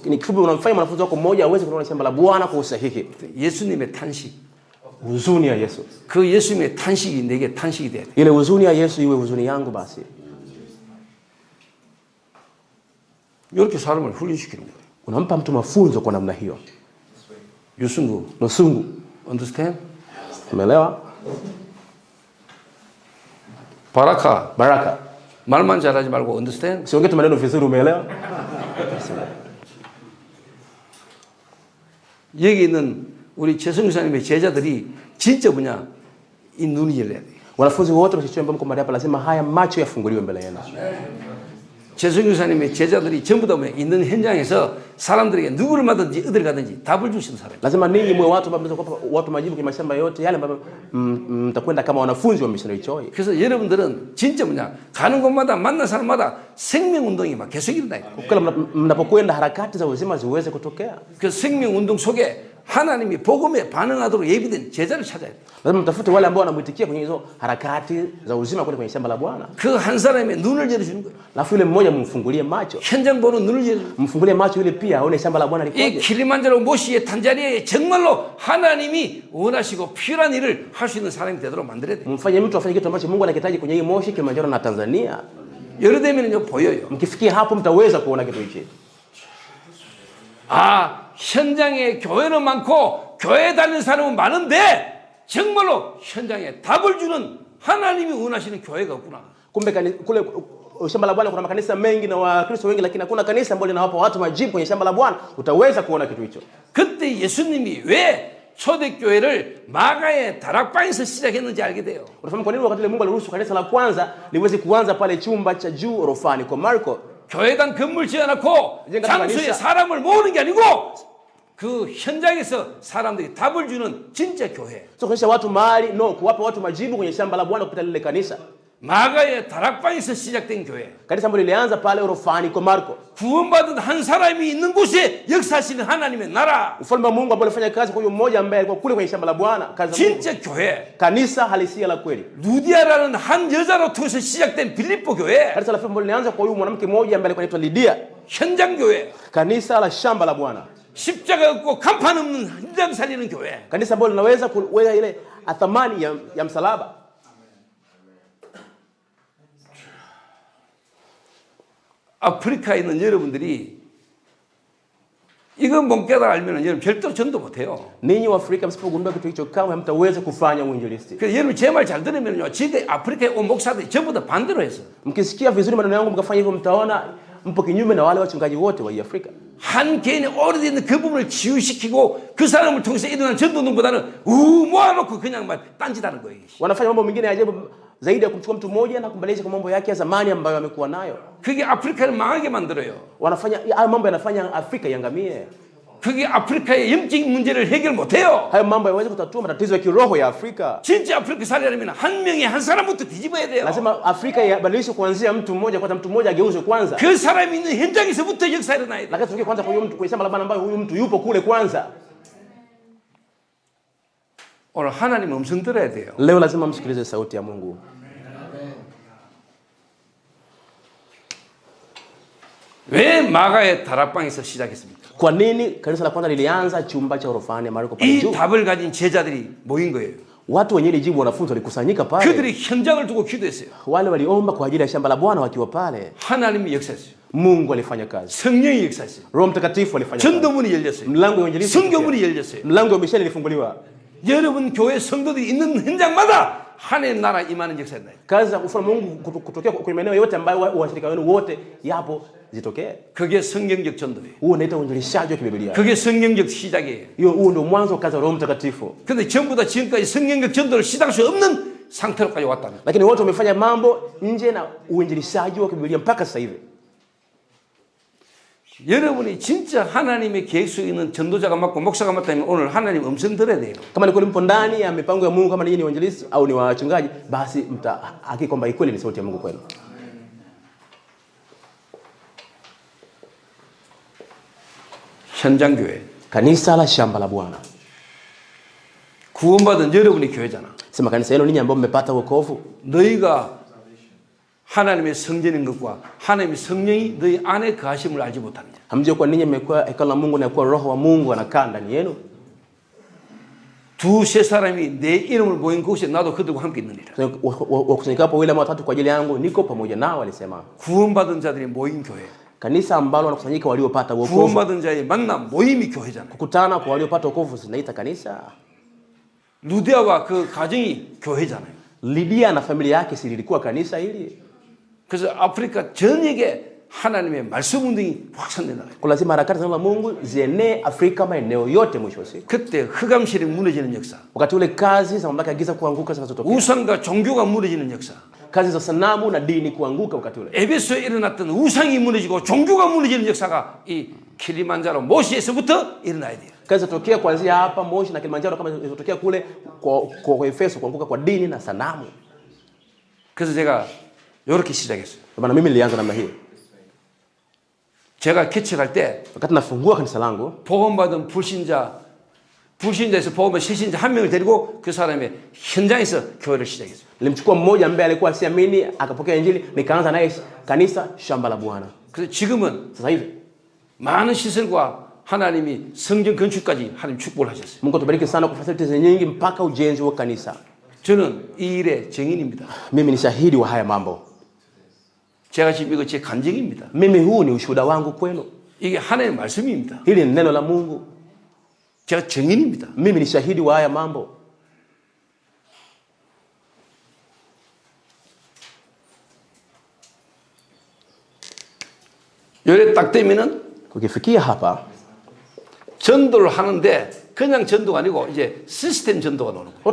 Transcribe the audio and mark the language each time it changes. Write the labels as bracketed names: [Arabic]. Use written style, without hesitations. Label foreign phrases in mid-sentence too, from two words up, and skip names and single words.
[Swahili] Ni kifupi, unamfanya mwanafunzi wako mmoja aweze kuona shamba la Bwana kwa usahihi. [Korean] 예수님의 탄식. [Swahili] Huzuni ya Yesu. [Korean] 그 예수님의 탄식이 내게 탄식이 돼야 돼. [Swahili] Ile huzuni ya Yesu iwe huzuni yangu basi. [Korean] 이렇게 사람을 훈련시키는 거예요. [Swahili] Unampa mtu mafunzo kwa namna hiyo. [Korean] 유승구, [Swahili] Nusungu. [Korean] understand? [Swahili] Umeelewa? [Korean] 바라카, [Swahili] Baraka. [Korean] 말만 잘하지 말고 understand? [Swahili] Siongee tu maneno vizuri, umeelewa? [Korean] 여기 있는 우리 최성규 사님의 제자들이 진짜 뭐냐, 이 눈이 열려야 돼요. [Swahili] Wanafunzi wote wasichombe mko mahali hapa lazima haya macho yafunguliwe mbele yenu. [Korean] 최성규 사님의 제자들이 전부 다 있는 현장에서 사람들에게 누구를 만든지 어딜 가든지 답을 주시는 사람이에요. [Swahili] Lazima ninyi mwe watu ambao mnaweza kuwapa watu majibu kwa mashamba yote yale ambayo mtakwenda kama wanafunzi wa missionary Choi. [Korean] 그래서 여러분들은 진짜 뭐냐 가는 곳마다 만난 사람마다 생명 운동이 막 계속 일어나요. [Swahili] Kila mnapokwenda harakati za uzima ziweze kutokea. [Korean] 그 생명 운동 속에 하나님이 복음에 반응하도록 예비된 제자를 찾아야 돼요. [Swahili] Lazima mtafute wale ambao wanamuitikia kwenye hizo harakati za uzima kwenda kwenye shamba la Bwana. [Korean] 그 한 사람의 눈을 열어주는 거예요. [Swahili] Alafu yule mmoja mfungulie macho. [Korean] 현장 보는 눈을 열어주는 거예요. [Swahili] Mfungulie macho yule pia aone shamba la Bwana 이 likoje. [Korean] 킬리만자로 모시의 탄자니아에 정말로 하나님이 원하시고 필요한 일을 할 수 있는 사람이 되도록 만들어야 돼요. [Swahili] Mfanye mtu afanye kitu ambacho Mungu anakihitaji kwenye hii Moshi, Kilimanjaro na Tanzania. [Korean] 여러 되면은요 보여요. [Swahili] Mkifikia hapo mtaweza kuona kitu hichi. [Korean] 아, 현장에 교회는 많고 교회 다니는 사람은 많은데 정말로 현장에 답을 주는 하나님이 원하시는 교회가 없구나. [Swahili] Kumbe kule shamba la Bwana kuna makanisa mengi na Wakristo wengi, lakini hakuna kanisa ambalo linawapa watu majibu kwenye shamba la Bwana. Utaweza kuona kitu hicho. [Korean] 그때 예수님이 왜 초대교회를 마가의 다락방에서 시작했는지 알게 돼요. [Swahili] Unafahamu kwa nini wakati ile Mungu aliruhusu kanisa la kwanza liweze kuanza pale chumba cha juu orofani kwa Marko? [Korean] 교회당 건물 지어놓고 장소에 사람을 모으는 게 아니고 그 현장에서 사람들이 답을 주는 진짜 교회. [Swahili] Sio kuonyesha watu mahali, no, kuwapa watu majibu kwenye shamba la Bwana kupitia lile kanisa. [Korean] 마가의 다락방에서 시작된 교회. [Swahili] Kanisa ambalo lilianza pale orofani kwa Marko. [Korean] 구원받은 한 사람이 있는 곳에 역사하시는 하나님의 나라. [Swahili] Ufalme wa Mungu ambao ulifanya kazi kwa huyo mmoja ambaye alikuwa kule kwenye shamba la Bwana, kazi ya Mungu. [Korean] 진짜 교회. [Swahili] Kanisa halisia la kweli. [Korean] 루디아라는 한 여자로 통해서 시작된 빌립보 교회. [Swahili] Kanisa la Filipo lilianza kwa huyu mwanamke mmoja ambaye alikuwa anaitwa Lydia. [Korean] 현장 교회. [Swahili] Kanisa la shamba la Bwana. [Korean] 십자가 없고 간판 없는 현장 살리는 교회. [Swahili] Kanisa ambalo linaweza kuweka ile thamani ya msalaba. [Korean] 아프리카에 있는 여러분들이 이거 못 깨달아 알면 여러분 별도로 전도 못해요. [Swahili] Ninyi wa Afrika msipogundua kitu hicho kamwe hamtaweza kufanya uinjilisti. [Korean] 그래서 여러분 제 말 잘 들으면요, 지금 아프리카에 온 목사들이 전부 다 반대로 했어. [Swahili] Mkisikia vizuri maneno yangu mkafanya hivyo, mtaona mpo kinyume na wale wachungaji wote wa Afrika. [Korean] 한 개인의 오래된 그 부분을 치유시키고 그 사람을 통해서 일어난 전도운동보다는 모아놓고 그냥 막 딴짓하는 거예요. [Swahili] Wanafanya mambo mengine ya ajabu zaidi ya kumchukua mtu mmoja na kumbadilisha kwa mambo yake ya zamani ambayo amekuwa nayo. [Korean] 그게 아프리카를 망하게 만들어요. [Swahili] Wanafanya hayo mambo yanafanya Afrika iangamie. [Korean] 그게 아프리카의 영적인 문제를 해결 못해요. [Swahili] Hayo mambo hayawezi kutatua matatizo ya kiroho ya Afrika. [Korean] 진짜 아프리카 살려면 한 명의 한 사람부터 뒤집어야 돼요. [Swahili] Lazima Afrika ibadilishwe kuanzia mtu mmoja, kwa mtu mmoja ageuzwe kwanza. [Korean] 그 사람이 있는 현장에서부터 역사 일어나야 돼. [Swahili] Lakini tukie kwanza kwa huyo mtu kwenye shamba la Bwana ambaye huyu mtu yupo kule kwanza. [Korean] 오늘 하나님 음성 들어야 돼요. [Swahili] Leo lazima msikilize sauti ya Mungu. [Korean] 왜 마가의 다락방에서 시작했습니까? [Swahili] Kwa nini kanisa la kwanza lilianza chumba cha orofani Marko pale 이 juu? [Korean] 답을 가진 제자들이 모인 거예요. [Swahili] Watu wenye jibu, wanafunzi walikusanyika pale. [Korean] 그들이 현장을 두고 기도했어요. [Swahili] Wale waliomba kwa ajili ya shamba la Bwana wakiwa pale. [Korean] 하나님이 역사했어요. [Swahili] Mungu alifanya kazi. [Korean] 성령이 역사했어요. [Swahili] Roho Mtakatifu alifanya kazi. [Korean] 전도문이 열렸어요. [Swahili] Mlango wa injili [Korean] 성교문이 열렸어요. [Swahili] Mlango wa misheni ilifunguliwa. [Korean] 여러분 교회 성도들이 있는 현장마다 하나님 나라 임하는 역사가 있나요? [Swahili] Kazi za ufalme wa Mungu kutokea kwenye maeneo yote ambayo washirika wenu wote yapo zitokee. [Korean] 그게 성경적 전도예요. [Swahili] Huo unaitwa uinjilishaji wa Biblia. [Korean] 그게 성경적 시작이에요. [Swahili] Huo ndio mwanzo wa kazi ya Roho Mtakatifu. [Korean] 근데 전부 다 지금까지 성경적 전도를 시작할 수 없는 상태로까지 왔다는. [Swahili] Lakini wote wamefanya mambo nje na uinjilishaji wa Biblia mpaka sasa hivi. [Korean] 여러분이 진짜 하나님의 계획 속에 있는 전도자가 맞고 목사가 맞다면 오늘 하나님 음성 들어야 돼요. [Swahili] Kama ni kweli mpo ndani ya mipango ya Mungu, kama ninyi ni wainjilisti au ni wachungaji, basi mtahakiki kwamba kweli ni sauti ya Mungu kwenu. [Korean] 현장 교회. [Swahili] Kanisa la shamba la Bwana. [Korean] 구원받은 여러분이 교회잖아. [Swahili] Sema kanisa hilo ninyi ambao mmepata wokovu. [Korean] 너희가 하나님의 성전인 것과 하나님의 성령이 너희 안에 거하심을 알지 못하느냐. [Swahili] Hamjui kwa ninyi mmekuwa hekalu la Mungu na kwa roho wa Mungu anakaa ndani yenu. [Korean] 두세 사람이 내 이름을 모인 곳에 나도 그들과 함께 있느니라. [Swahili] Wakusanyikapo wale watatu kwa ajili yangu niko pamoja nao, alisema. [Korean] 구원받은 자들이 모인 교회. [Swahili] Kanisa ambalo wanakusanyika waliopata wokovu. [Korean] 구원받은 자의 만남 모임이 교회잖아. [Swahili] Kukutana kwa waliopata wokovu zinaita kanisa. [Korean] 루디아와 그 가정이 교회잖아요. [Swahili] Lydia na familia yake si lilikuwa kanisa hili. [Korean] 그래서 아프리카 전역에 하나님의 말씀 운동이 확산돼 나가요. [Swahili] Kwa lazima harakati za neno la Mungu zienee Afrika maeneo yote mwisho wa siku. [Korean] 그때 흑암실이 무너지는 역사, [Swahili] Wakati ule kazi za mamlaka ya giza kuanguka zinazotokea. [Korean] 우상과 종교가 무너지는 역사, [Swahili] Kazi za sanamu na dini kuanguka wakati ule. [Korean] 에베소에 일어났던 우상이 무너지고 종교가 무너지는 역사가 이 킬리만자로 모시에서부터 일어나야 돼요. [Swahili] Kazi zatokea kuanzia hapa Moshi na Kilimanjaro kama zilizotokea kule kwa Efeso kuanguka kwa dini na sanamu. [Korean] 그래서 제가 이렇게 시작했어요. [Swahili] Kwa maana mimi nilianza namna hiyo. [Korean] 제가 개척할 때 [Swahili] Wakati nafungua kanisa langu, [Korean] 복음받은 불신자에서 복음을 시신자 한 명을 데리고 그 사람의 현장에서 교회를 시작했어요. [Swahili] nilimchukua mmoja ambaye alikuwa asiamini akapokea injili, nikaanza naye kanisa shamba la Bwana. [Korean] 그래서 지금은 [Swahili] Sasa hivi [Korean] 많은 시설과 하나님이 성전 건축까지 하나님 축복을 하셨어요. [Swahili] Mungu atubariki sana kwa facilities nyingi mpaka ujenzi wa kanisa. [Korean] 저는 이 일의 증인입니다. [Swahili] Mimi ni shahidi wa haya mambo. [Korean] 제가 지금 이거 제 간증입니다. [Swahili] Mimi huu ni ushuhuda wangu kwenu. [Korean] 이게 하나님의 말씀입니다. [Swahili] Hili ni neno la Mungu. [Korean] 제가 증인입니다. [Swahili] Mimi ni shahidi wa haya mambo. [Korean] 요래 딱 되면은 [Swahili] Ukifikia hapa [Korean] 전도를 하는데 그냥 전도가 아니고 이제 시스템 전도가 나오는 거예요.